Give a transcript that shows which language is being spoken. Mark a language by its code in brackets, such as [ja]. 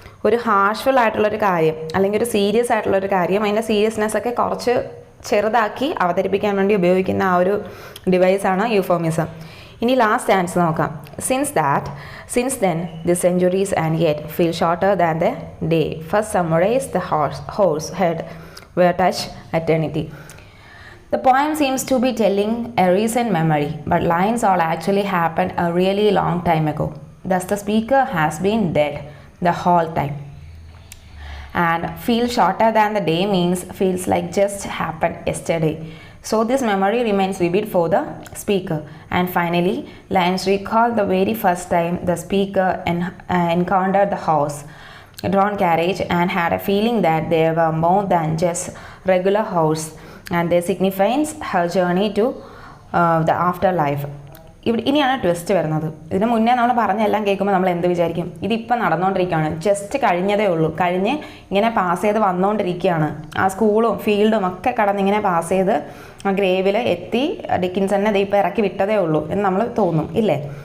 [ml] ഒരു ഹാർഷ്ഫുൾ ആയിട്ടുള്ളൊരു കാര്യം അല്ലെങ്കിൽ ഒരു സീരിയസ് ആയിട്ടുള്ളൊരു കാര്യം, അതിൻ്റെ സീരിയസ്നെസ് ഒക്കെ കുറച്ച് ചെറുതാക്കി അവതരിപ്പിക്കാൻ വേണ്ടി ഉപയോഗിക്കുന്ന ആ ഒരു ഡിവൈസാണ് യൂഫോമിസം. ഇനി ലാസ്റ്റ് ആൻസർ നോക്കാം. [en] Since then the centuries and yet feel shorter than the day first summarise the horses head were touch eternity. The poem seems to be telling a recent memory, but lines all actually happened a really long time ago. Thus the speaker has been dead the whole time. And feel shorter than the day means feels like just happened yesterday. So this memory remains vivid for the speaker. And finally, lines recall the very first time the speaker encountered the horse-drawn carriage and had a feeling that there were more than just regular horse. And this signifies her journey to the afterlife. [ml] ഇനിയാണ് twist വരുന്നത്. ഇതിന് മുന്നേ നമ്മൾ പറഞ്ഞെല്ലാം കേൾക്കുമ്പോൾ നമ്മൾ എന്ത് വിചാരിക്കും? ഇതിപ്പോൾ നടന്നുകൊണ്ടിരിക്കുകയാണ്, ജസ്റ്റ് കഴിഞ്ഞതേ ഉള്ളൂ, കഴിഞ്ഞ് ഇങ്ങനെ പാസ് ചെയ്ത് വന്നുകൊണ്ടിരിക്കുകയാണ്. ആ സ്കൂളും ഫീൽഡും ഒക്കെ കടന്ന് ഇങ്ങനെ പാസ് ചെയ്ത് ആ ഗ്രേവിൽ എത്തി ഡിക്കിൻസണിനെ ഇത് ഇപ്പോൾ ഇറക്കി വിട്ടതേ ഉള്ളൂ എന്ന് നമ്മൾ തോന്നും, ഇല്ലേ?